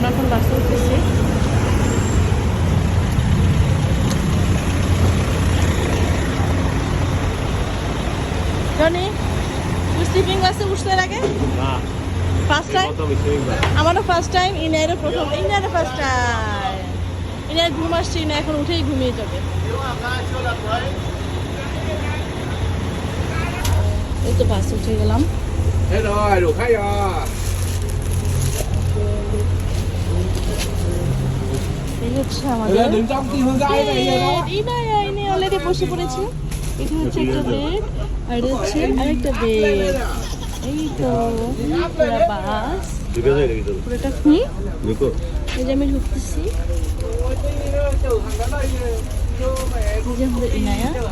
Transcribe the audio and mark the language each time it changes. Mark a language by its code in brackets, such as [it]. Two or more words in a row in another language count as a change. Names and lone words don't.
[bn] বাসে উঠতেছি। জনি, তুই [en] sleeping bus [bn] উঠতে এর আগে? না, [en] first time? [bn] আমারও [en] first time, [bn] ইনায়েরও প্রথম। ইনায়েরও [en] first time. [bn] ইনায়ের ঘুম আসছে, ইনা এখন উঠেই ঘুমিয়ে যাবে। এই তো বাসে উঠে গেলাম। [vi] Thế rồi, đủ khách rồi. [bn] এই হচ্ছে আমাদের [vi] Đứng trong cái hướng dây này rồi đó. [bn] ইনি অলরেডি বসে পড়েছে। এটা হচ্ছে একটা বেড, আর এটা হচ্ছে আরেকটা বেড। এই তো পুরো বাস পুরোটা ফ্রি। এই যে আমি ঢুকতেছি। এই যে আমাদের ইনায়া।